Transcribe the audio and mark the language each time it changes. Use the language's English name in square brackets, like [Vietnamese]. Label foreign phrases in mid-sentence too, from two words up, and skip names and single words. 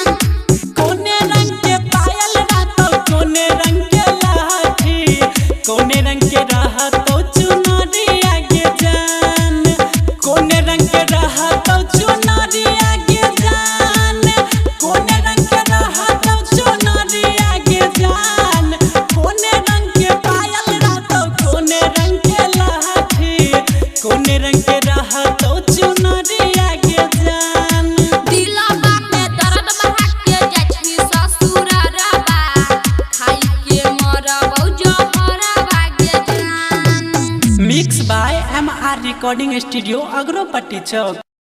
[Angika] कोने रंग के पायल रहतो कोने रंग के लाठी कोने रंग के रहतो चुनरी आगे जान कोने रंग के रहतो चुनरी आगे जान कोने रंग के रहतो चुनरी आगे जान कोने रंग के पायल रहतो कोने रंग के लाठी कोने रंग के रहतो चुनरी आगे जान दिलवा में दर्द बढ़ा के जाछि ससुरारबा खाई के मरबौ जहरबा गे जान [English] mix by MR recording studio अग्रोपट्टी चौक।